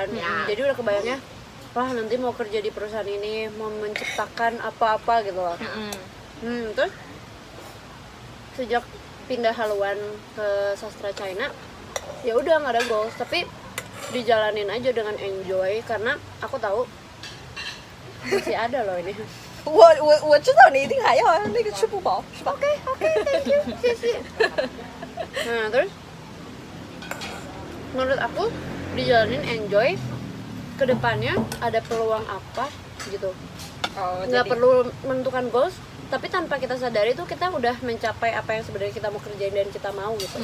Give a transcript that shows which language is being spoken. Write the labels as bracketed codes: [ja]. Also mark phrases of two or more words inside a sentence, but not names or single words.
[id] Jadi udah kebayangnya, wah nanti mau kerja di perusahaan ini, mau menciptakan apa-apa gitu loh. Terus sejak pindah haluan ke sastra China, ya udah nggak ada goals, tapi dijalanin aja dengan enjoy, karena aku tahu masih ada loh ini. [zh] 我知道你一定还要那个吃不饱是吧？ [en] Oke, thank you, Sisi. [id] Nah terus menurut aku dijalanin enjoy, kedepannya ada peluang apa gitu. Nggak perlu menentukan goals, tapi tanpa kita sadari tuh kita udah mencapai apa yang sebenarnya kita mau kerjain dan kita mau gitu.